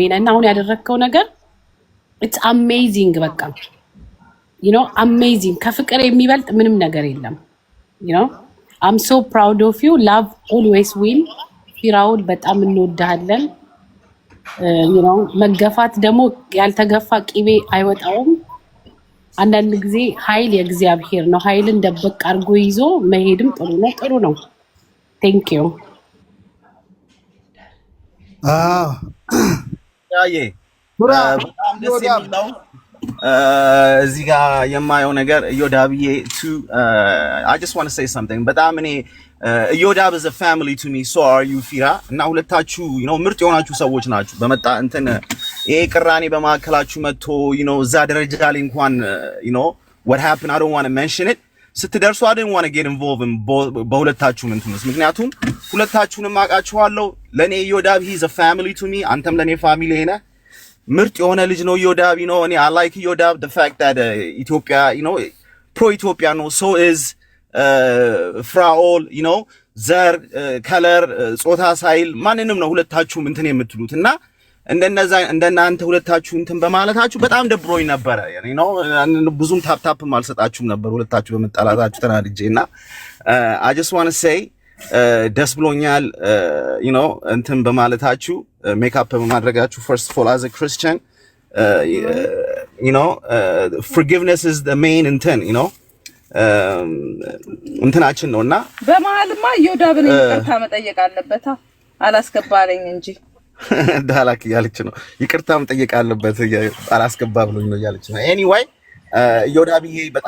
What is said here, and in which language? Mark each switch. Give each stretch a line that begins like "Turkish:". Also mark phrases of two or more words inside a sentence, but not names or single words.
Amharic: ነህ እና አሁን ያደረግከው ነገር
English: it's amazing።
Amharic: በቃ
English: you know amazing።
Amharic: ከፍቅር የሚበልጥ ምንም ነገር የለም።
English: you know I'm so proud of you። love always win።
Amharic: ፊራውል በጣም እንወድሃለን።
English: you know
Amharic: መገፋት ደግሞ ያልተገፋ ቂቤ አይወጣውም። አንዳንድ ጊዜ ኃይል የእግዚአብሔር ነው። ኃይልን ደበቅ አድርጎ ይዞ መሄድም ጥሩ ነው።
English: thank you።
Amharic: በጣም ደስ የሚለው እዚህ ጋር የማየው ነገር ዮዳብዬ
English: I just want to say something።
Amharic: በጣም እኔ ዮዳብ
English: is a family to me, so are you
Amharic: ፊራ እና ሁለታችሁ ምርጥ የሆናችሁ ሰዎች ናችሁ። በመጣ እንትን ይሄ ቅራኔ በማዕከላችሁ መጥቶ እዛ ደረጃ ላይ እንኳን
English: what happened I don't want to mention it
Amharic: ስትደርሱ
English: I didn't want to get involved in
Amharic: በሁለታችሁም እንትንስ ምክንያቱም ሁለታችሁንም አውቃችኋለሁ። ለኔ ዮዳብ
English: he is a family to me፣
Amharic: አንተም ለኔ ፋሚሊ ነህ። ምርጥ የሆነ ልጅ ነው ዮዳብ እኔ
English: I like ዮዳብ the fact that ኢትዮጵያ pro ኢትዮጵያ ነው so is ፍራኦል ዘር ከለር
Amharic: ጾታ ሳይል ማንንም ነው ሁለታችሁም እንትን የምትሉት እና እንደናንተ ሁለታችሁ እንትን በማለታችሁ በጣም ደብሮኝ ነበረ። ብዙም ታፕታፕም አልሰጣችሁም ነበር ሁለታችሁ በመጣላታችሁ ተናድጄና
English: I just want to say
Amharic: ደስ ብሎኛል እንትን በማለታችሁ ሜካፕ በማድረጋችሁ
English: first of all as a Christian forgiveness is the main
Amharic: እንትን እንትናችን ነውና በመሀልማ ዮዳብን ይቅርታ መጠየቅ አለበት። አላስገባለኝ እንጂ ዳላክ ያለች ነው ይቅርታ መጠየቅ አለበት አላስገባ ብሎኝ ነው ያለች ነው። ኤኒዌይ ዮዳብዬ በጣም